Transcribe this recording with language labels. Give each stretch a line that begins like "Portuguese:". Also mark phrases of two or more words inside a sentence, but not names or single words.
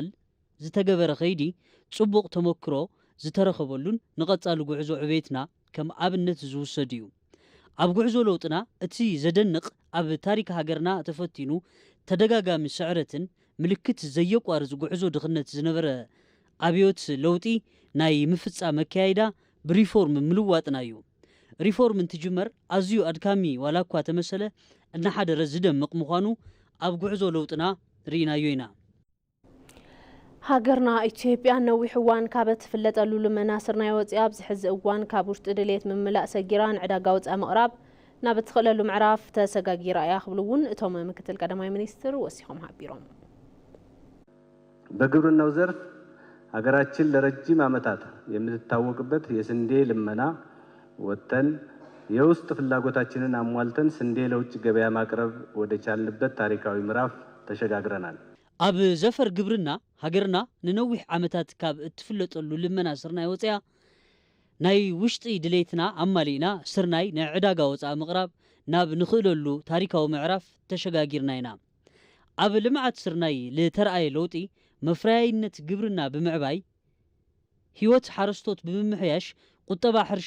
Tigrinya: ዝተገበረ ኸይዲ ጽቡቕ ተመክሮ ዝተረኸበሉን ንቐጻሊ ጉዕዞ ዕቤትና ከም ኣብነት ዝውሰድ እዩ ኣብ ጉዕዞ ለውጥና እቲ ዘደንቕ ኣብ ታሪክ ሃገርና ተፈቲኑ ተደጋጋሚ ስዕረትን ምልክት ዘየቋርጽ ጉዕዞ ድኽነት ዝነበረ ኣብዮት ለውጢ ናይ ምፍጻም መካይዳ ብሪፎርም ምልዋጥና እዩ ሪፎርም እንትጅመር ኣዝዩ ኣድካሚ ዋላ እኳ ተመሰለ እናሓደረ ዝደምቕ ምዃኑ ኣብ ጉዕዞ ለውጥና ርኢናዮ ኢና ሃገርና ኢትዮጵያ ነዊሕ እዋን ካብ እትፍለጠሉ ልመና ስርናይ ወፂኣ ኣብዚ ሕዚ እዋን ካብ ውሽጢ ድሌት ምምላእ ሰጊራ ንዕዳጋ ወፃኢ ምቕራብ ናብ እትኽእለሉ ምዕራፍ ተሰጋጊራ እያ ክብሉ እውን እቶም ምክትል ቀዳማይ ሚኒስትር ወሲኾም ሓቢሮም
Amharic: በግብርናው ዘርፍ ሀገራችን ለረጅም ዓመታት የምትታወቅበት የስንዴ ልመና ወጥተን የውስጥ ፍላጎታችንን አሟልተን ስንዴ ለውጭ ገበያ ማቅረብ ወደ ቻልንበት ታሪካዊ ምዕራፍ ተሸጋግረናል
Tigrinya: ኣብ ዘፈር ግብርና ሃገርና ንነዊሕ ዓመታት ካብ እትፍለጠሉ ልመና ስርናይ ወፅያ ናይ ውሽጢ ድሌትና ኣማሊእና ስርናይ ናይ ዕዳጋ ወፃኢ ምቕራብ ናብ ንኽእለሉ ታሪካዊ ምዕራፍ ተሸጋጊርና ኢና ኣብ ልምዓት ስርናይ ለተረኣየ ለውጢ መፍረያይነት ግብርና ብምዕባይ ህይወት ሓረስቶት ብምምሕያሽ ቁጠባ ሕርሻ